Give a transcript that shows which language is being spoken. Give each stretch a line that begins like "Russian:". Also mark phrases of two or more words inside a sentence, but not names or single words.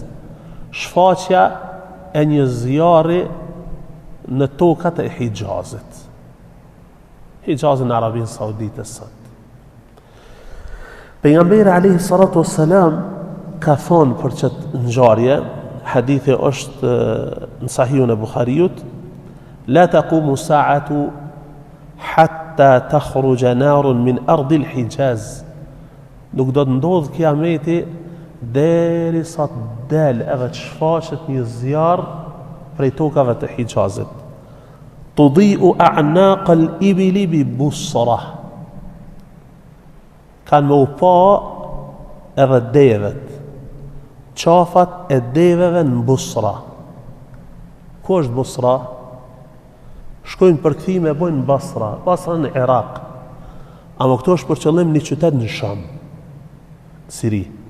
Albanian: Shfaqja e një zjarri në tokat e Hijazit. Hijaz në Arabinë Saudite sot. Pejgamberi
Arabic: عليه الصلاة والسلام
Albanian: ka thonë për çet ngjarje, hadithi është në Sahihun e Buhariut:
Arabic: "لا تقوم الساعة حتى تخرج نار من أرض الحجاز."
Albanian: Nuk do të ndodh kiameti deri sa të del edhe të shfaqet një zjarr prej tokave të Hijazit.
Arabic: تضيء أعناق الإبل ببصرى.
Albanian: Kanë me u pa edhe devet, qafat e deveve në Busra. Ku është Busra? Shkojnë përkthime e bojnë në Basra. Basra në Irak. Ama këto është për qëllim një qytet në Sham, Siri.